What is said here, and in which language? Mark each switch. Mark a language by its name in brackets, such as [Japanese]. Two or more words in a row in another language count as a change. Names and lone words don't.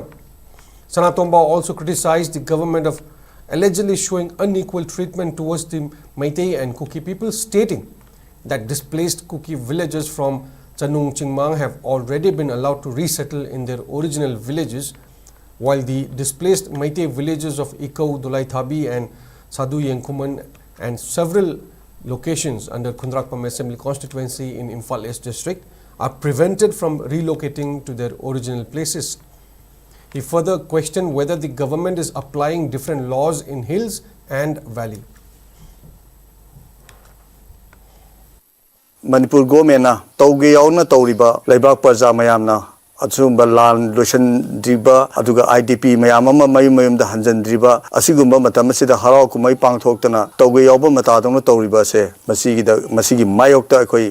[English] Sanatomba also criticized the government of allegedly showing unequal treatment towards the Meitei and Kuki people, stating that displaced Kuki villagers from Chanung Chingmang have already been allowed to resettle in their original villages, while the displaced Meitei villages of Ikau, Dulai Thabi and Sadu Yengkuman and several locations under Kundrakpam Assembly constituency in Imphal East district are prevented from relocating to their original places. He further questioned whether the government is applying different laws in hills and valley. [Manipuri] Manipur government na tauge yauna tauriba laibak parja mayamna asumba lan lotion driba aduga IDP mayam ama mayum da hanjan driba asigumba matam sida harau kumai pangthoktana tauge yawba mata dongna tauriba se masigi mayokta akoi